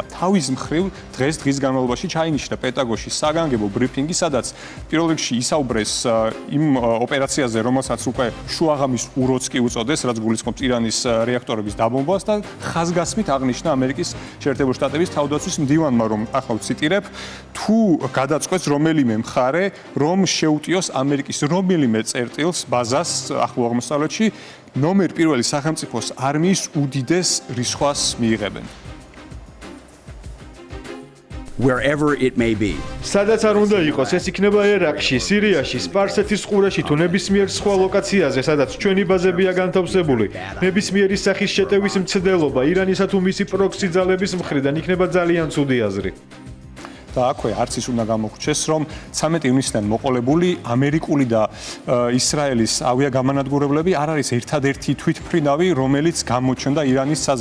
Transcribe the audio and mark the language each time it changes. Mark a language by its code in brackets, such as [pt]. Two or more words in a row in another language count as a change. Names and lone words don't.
[ka] თავის მხრივ დღის განმავლობაში ჩაინიშნა პენტაგონში საგანგებო ბრიფინგი, სადაც პირველ რიგში ისაუბრეს იმ ოპერაციაზე, რომელსაც უკვე შუაღამის უროც კი უწოდეს, რაც გულისხმობს ირანის რეაქტორების დაბომბვას და ხაზგასმით აღნიშნა ამერიკის შეერთებული შტატების თავდაცვის მდივანმა, რომ ახლა ვციტირებ, თუ გადაწყვეტს რომელიმე მხარე, რომ შეუტიოს ამერიკის რომელიმე წერტილს ბაზას ახლო აღმოსავლეთში, ნომერ პირველი სახელმწიფოს არმიის უდიდეს რისხვას მიიღებენ. [en] Wherever it may be. [ka] სადაც არ უნდა იყოს, ეს იქნება ერაყში, სირიაში, სპარსეთის ყურეში თუ ნებისმიერ სხვა ლოკაციაზე, სადაც ჩვენი ბაზებია განთავსებული. ნებისმიერი სახის შეტევის მცდელობა ირანისა თუ მისი პროქსი ძალების მხრიდან იქნება ძალიან ცუდი აზრი. და აქვე არც ის უნდა გამოგვჩეს, რომ 13 ივნისიდან მოყოლებული ამერიკული და ისრაელის ავიაგამანადგურებლები არ არის ერთადერთი თვითმფრინავი, რომელიც გამოჩნდა ირანის საზზე.